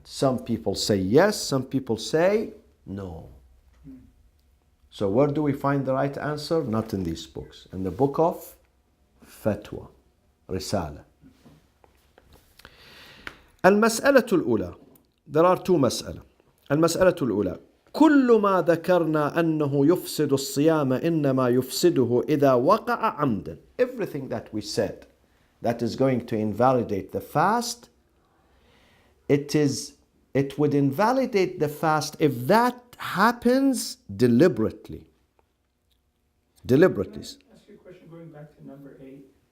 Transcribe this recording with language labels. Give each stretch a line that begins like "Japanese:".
English: Some people say yes, some people say no. So where do we find the right answer? Not in these books. In the book of Fatwa, Risala.
Arabic: المسألة الأولى.
English: There are two مسألة.
Arabic: المسألة الأولى. كل ما ذكرنا أنه يفسد الصيام إنما يفسده إذا وقع عمدا.
English: Everything that we said that is going to invalidate the fast, it would invalidate the fast if that happens deliberately. Deliberately. Can I ask you a question going back to number 8?